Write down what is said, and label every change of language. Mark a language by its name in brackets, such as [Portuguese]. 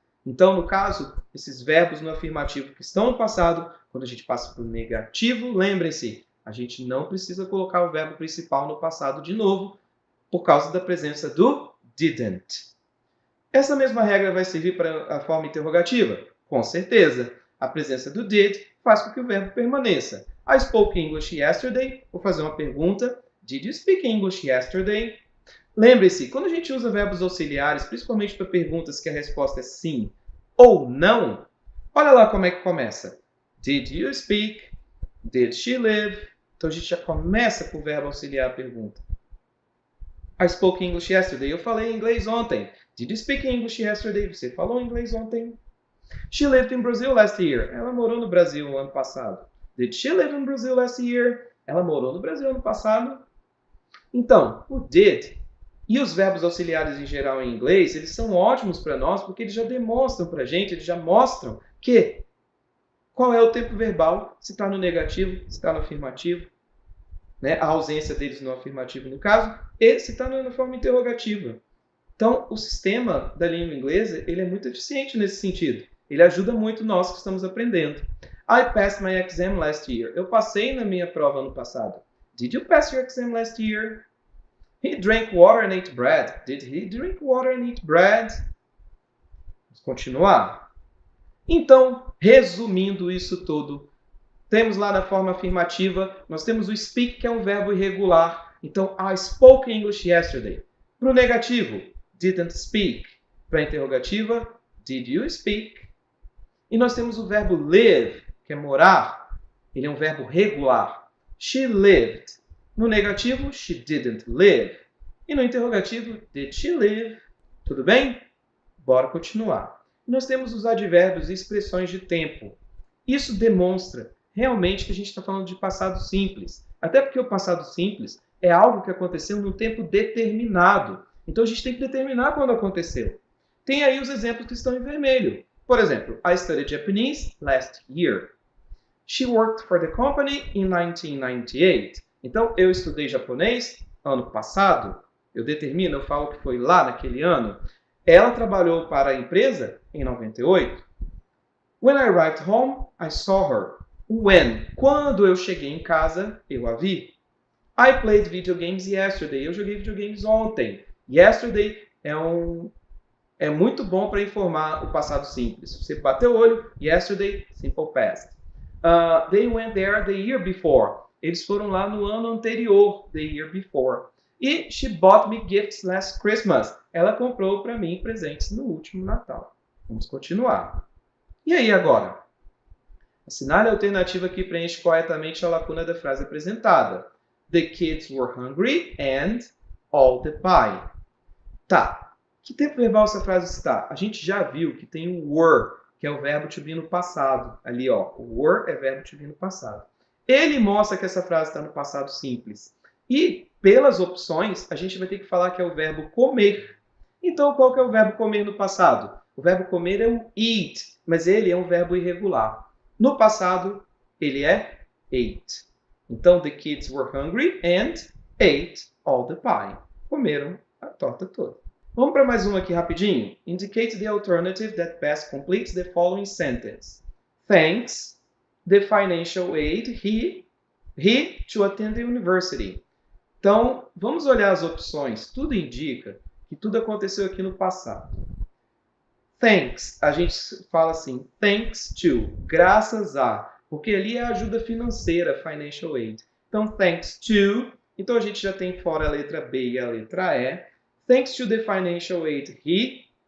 [Portuguese] Então, no caso, esses verbos no afirmativo que estão no passado, quando a gente passa para o negativo, lembrem-se, a gente não precisa colocar o verbo principal no passado de novo, por causa da presença do didn't. Essa mesma regra vai servir para a forma interrogativa? Com certeza. A presença do did faz com que o verbo permaneça. [English] I spoke English yesterday. [Portuguese] Vou fazer uma pergunta. [English] Did you speak English yesterday? [Portuguese] Lembre-se, quando a gente usa verbos auxiliares, principalmente para perguntas que a resposta é sim ou não, olha lá como é que começa. [English] Did you speak? Did she live? [Portuguese] Então a gente já começa com o verbo auxiliar a pergunta. [English] I spoke English yesterday. [Portuguese] Eu falei inglês ontem. [English] Did you speak English yesterday? [Portuguese] Você falou inglês ontem? [English] She lived in Brazil last year. [Portuguese] Ela morou no Brasil no ano passado. [English] Did she live in Brazil last year? [Portuguese] Ela morou no Brasil ano passado. Então, o did e os verbos auxiliares em geral em inglês, eles são ótimos para nós porque eles já demonstram para a gente, eles já mostram que qual é o tempo verbal, se está no negativo, se está no afirmativo, né? A ausência deles no afirmativo no caso, e se está na forma interrogativa. Então, o sistema da língua inglesa ele é muito eficiente nesse sentido. Ele ajuda muito nós que estamos aprendendo. [English] I passed my exam last year. [Portuguese] Eu passei na minha prova ano passado. [English] Did you pass your exam last year? He drank water and ate bread. Did he drink water and eat bread? [Portuguese] Vamos continuar. Então, resumindo isso tudo, temos lá na forma afirmativa, nós temos o speak, que é um verbo irregular. [English] Então, I spoke English yesterday. [Portuguese] Para o negativo, [English] didn't speak. [Portuguese] Para a interrogativa, [English] did you speak? [Portuguese] E nós temos o verbo live, que é morar. Ele é um verbo regular. [English] She lived. [Portuguese] No negativo, [English] she didn't live. [Portuguese] E no interrogativo, [English] did she live? [Portuguese] Tudo bem? Bora continuar. Nós temos os advérbios e expressões de tempo. Isso demonstra realmente que a gente está falando de passado simples. Até porque o passado simples é algo que aconteceu num tempo determinado. Então a gente tem que determinar quando aconteceu. Tem aí os exemplos que estão em vermelho. Por exemplo, [English] I studied Japanese last year. She worked for the company in 1998. [Portuguese] Então, eu estudei japonês ano passado. Eu determino, eu falo que foi lá naquele ano. Ela trabalhou para a empresa em 98. [English] When I arrived home, I saw her. When? [Portuguese] Quando eu cheguei em casa, eu a vi. [English] I played video games yesterday. [Portuguese] Eu joguei videogames ontem. Yesterday é muito bom para informar o passado simples. Você bateu o olho, yesterday, simple past. [English] They went there the year before. [Portuguese] Eles foram lá no ano anterior, [English] the year before. E she bought me gifts last Christmas. [Portuguese] Ela comprou para mim presentes no último Natal. Vamos continuar. E aí agora? Assinale a alternativa que preenche corretamente a lacuna da frase apresentada. [English] The kids were hungry and all the pie. [Portuguese] Tá. Que tempo verbal essa frase está? A gente já viu que tem o were, que é o verbo to be no passado. Ali, ó, o were é verbo to be no passado. Ele mostra que essa frase está no passado simples. E, pelas opções, a gente vai ter que falar que é o verbo comer. Então, qual que é o verbo comer no passado? O verbo comer é o eat, mas ele é um verbo irregular. No passado, ele é ate. [English] Então, the kids were hungry and ate all the pie. [Portuguese] Comeram a torta toda. Vamos para mais uma aqui rapidinho. [English] Indicate the alternative that best completes the following sentence. Thanks the financial aid he to attend the university. [Portuguese] Então, vamos olhar as opções. Tudo indica que tudo aconteceu aqui no passado. Thanks, a gente fala assim, thanks to, graças a, porque ali é a ajuda financeira, financial aid. Então, thanks to, então a gente já tem fora a letra B e a letra E. [English] Thanks to the financial aid he,